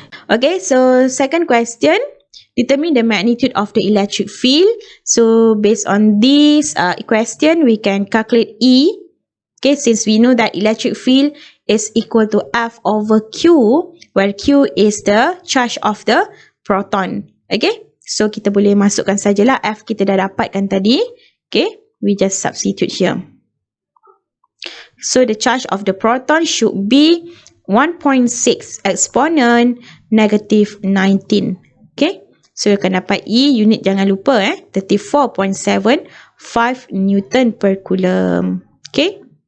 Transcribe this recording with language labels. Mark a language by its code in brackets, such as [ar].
[en] Okay, so second question. Determine the magnitude of the electric field. So based on this question, we can calculate E. Okay, since we know that electric field is equal to F over Q, where Q is the charge of the proton. [ms] Okay, so kita boleh masukkan sajalah F kita dah dapatkan tadi. [en] Okay, we just substitute here. So the charge of the proton should be 1.6 exponent negative 19. Okay. [ms] So you akan dapat E unit jangan lupa 34.75 Newton per Coulomb. Okay.